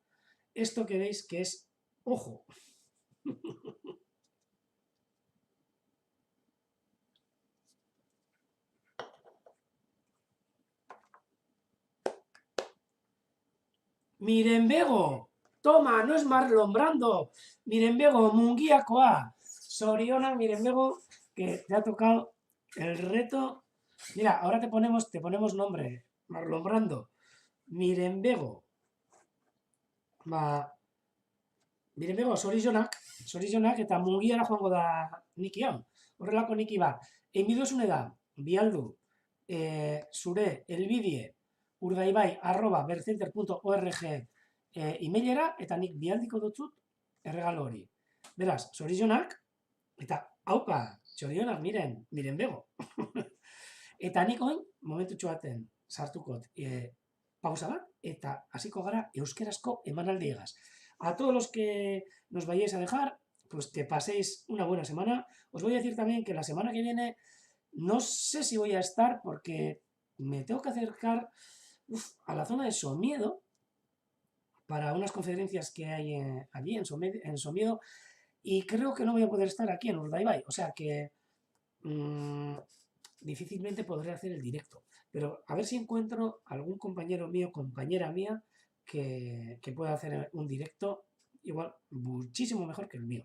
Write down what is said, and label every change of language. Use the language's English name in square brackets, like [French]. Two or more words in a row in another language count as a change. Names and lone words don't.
[Spanish] Esto que veis que es ojo. Mirenbego, toma, no es Marlon Brando. [Basque] Mirenbego, mungiakoa. Soriona, Mirenbego, [Spanish] que te ha tocado el reto. Mira, ahora te ponemos nombre. Marlon Brando. Mirenbego. [Basque] Ba, Mirenbego, Sorizonak eta mungiara joango da niki hau. Horrelako niki bat. Enbidozune da, bialdu, zure elbidie urdaibai@bercenter.org emailera eta nik bialdiko dutzut erregalo hori. Beraz, zorionak eta haupa, zorionak miren bego. Eta nik oin, momentutxo baten sartukot pausa bat eta hasiko gara euskerazko emanaldiegaz. [Spanish] A todos los que nos vayáis a dejar, pues que paséis una buena semana. Os voy a decir también que la semana que viene no sé si voy a estar porque me tengo que acercar a la zona de Somiedo para unas conferencias que hay allí en Somiedo y creo que no voy a poder estar aquí en Urdaibai, o sea que difícilmente podré hacer el directo, pero a ver si encuentro algún compañero mío, compañera mía que pueda hacer un directo igual muchísimo mejor que el mío.